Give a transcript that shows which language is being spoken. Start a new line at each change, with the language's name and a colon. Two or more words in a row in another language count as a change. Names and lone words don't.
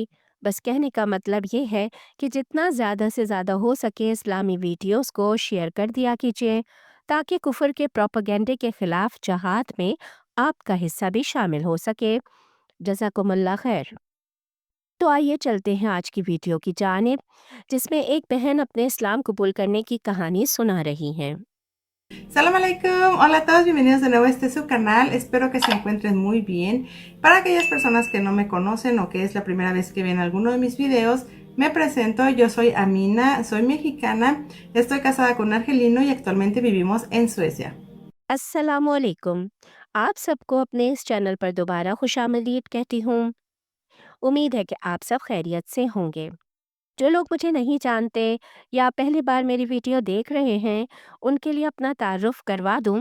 Urdu: بس کہنے کا مطلب یہ ہے کہ جتنا زیادہ سے زیادہ ہو سکے اسلامی ویڈیوز کو شیئر کر دیا کیجیے، تاکہ کفر کے پروپیگنڈے کے خلاف جہاد میں آپ کا حصہ بھی شامل ہو سکے.
Arabic: جزاكم الله خير.
Urdu: تو آئیے چلتے ہیں آج کی ویڈیو کی جانب، جس میں ایک بہن اپنے اسلام قبول کرنے کی کہانی سنا رہی ہیں.
Arabic: سلام عليكم,
Spanish: hola a todos, bienvenidos de nuevo a este su canal, espero que se encuentren muy bien. Para aquellas personas que no me conocen o que es la primera vez que ven alguno de mis videos, me presento, yo soy Amina, soy mexicana, estoy casada con un argelino y actualmente vivimos en Suecia.
Arabic: अस्सलामुअलैकुम।
Urdu: آپ سب کو اپنے اس چینل پر دوبارہ خوش آمدید کہتی ہوں. امید ہے کہ آپ سب خیریت سے ہوں گے. جو لوگ مجھے نہیں جانتے یا پہلی بار میری ویڈیو دیکھ رہے ہیں، ان کے لیے اپنا تعارف کروا دوں.